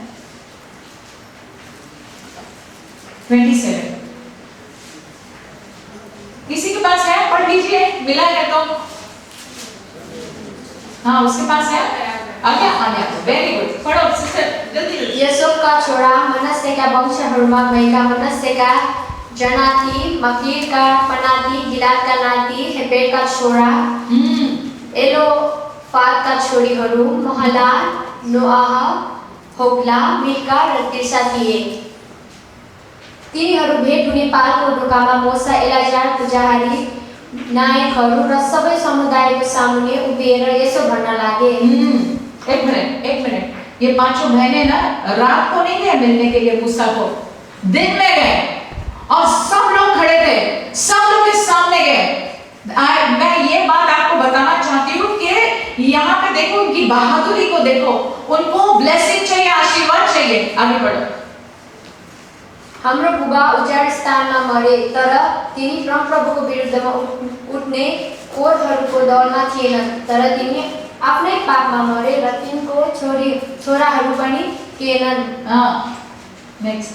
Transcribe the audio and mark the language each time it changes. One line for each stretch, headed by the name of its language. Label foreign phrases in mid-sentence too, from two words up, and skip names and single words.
Hindi: 27 किसी के पास है? पढ़ लीजिए, मिला है तो। हाँ, उसके पास है। आ गया।
English: very good.
Hindi: पढ़ो सिस्टर, जल्दी।
Nepali: यसोबका छोरा मनस्सेका वंशहरूमा भएका मनस्सेका जनाती, मकीरका पनाती, गिलादका नाती, हेबेरका छोरा, एलोफादका छोरीहरू महला, नोआह, होग्ला, मिल्का र तिर्सा थिए। तिनीहरू भेट हुने पालको ढोकामा मोसा, एलाजार, पुजारी, नायकहरू र सबै समुदायको सामुन्ने उभिएर यसो भन्न लागे।
Hindi: एक मिनट। ये 5 बहनें ना रात को नहीं गए मिलने के लिए मूसा को, दिन में गए और सब लोग खड़े थे, सब लोग के सामने गए। मैं ये बात आपको बताना चाहती हूँ कि यहाँ पे देखो, उनकी बहादुरी को देखो, उनको ब्लेसिंग चाहिए, आशीर्वाद चाहिए। आगे बढ़ो।
Nepali: हाम्रो बुबा उजाड स्थानमा मरे, तर तिनी परमप्रभुको विरुद्धमा उठ्ने कोरहरूको दलमा थिएनन्, तर तिनी आफ्नै पापमा मरे र तिनको छोराहरू पनि थिएनन्।
Hindi: नेक्स्ट।